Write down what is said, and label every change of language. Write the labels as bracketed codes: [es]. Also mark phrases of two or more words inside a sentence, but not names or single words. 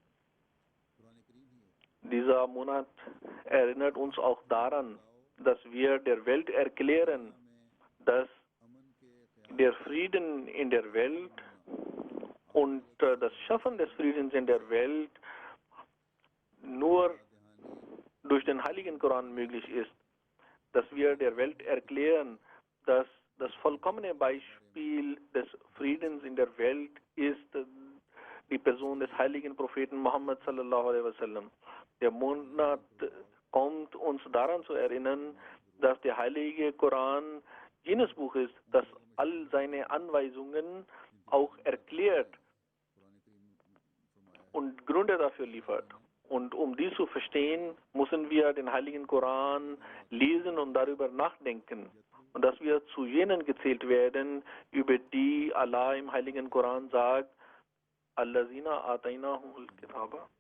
[de] Dieser Monat erinnert uns auch daran, dass wir der Welt erklären, dass der Frieden in der Welt und das Schaffen des Friedens in der Welt nur durch den Heiligen Koran möglich ist. Dass wir der Welt erklären, dass das vollkommene Beispiel des Friedens in der Welt ist die Person des heiligen Propheten Muhammad [ar] sallallahu alaihi wasallam. [de] Der Monat kommt uns daran zu erinnern, dass der heilige Koran jenes Buch ist, das all seine Anweisungen auch erklärt und Gründe dafür liefert. Und um dies zu verstehen, müssen wir den heiligen Koran lesen und darüber nachdenken. Und dass wir zu jenen gezählt werden, über die Allah im heiligen Koran sagt, [ar] Allazina atainahumul kitaba.